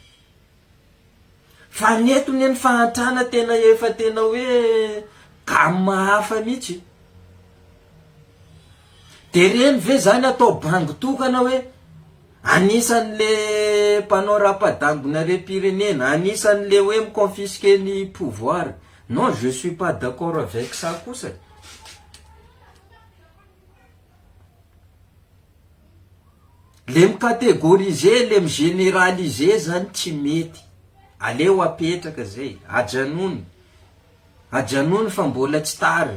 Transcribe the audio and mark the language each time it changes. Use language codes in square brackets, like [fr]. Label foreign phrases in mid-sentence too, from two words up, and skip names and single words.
[mg] Fa netony ny fahatrana tena efa tena hoe kamo hafa mihitsy. De reny ve zany atao bango tokana hoe anisan'le mpanao rapadangona rem-pirenena, anisan'le hoe miconfisquer ny pouvoir? [fr] Non, je suis pas d'accord avec ça kosa. [mg] Le mikatégoriser, le migénéraliser zany tsy mety. Aleo apetraka zay, ajanony fa mbola tsy tara.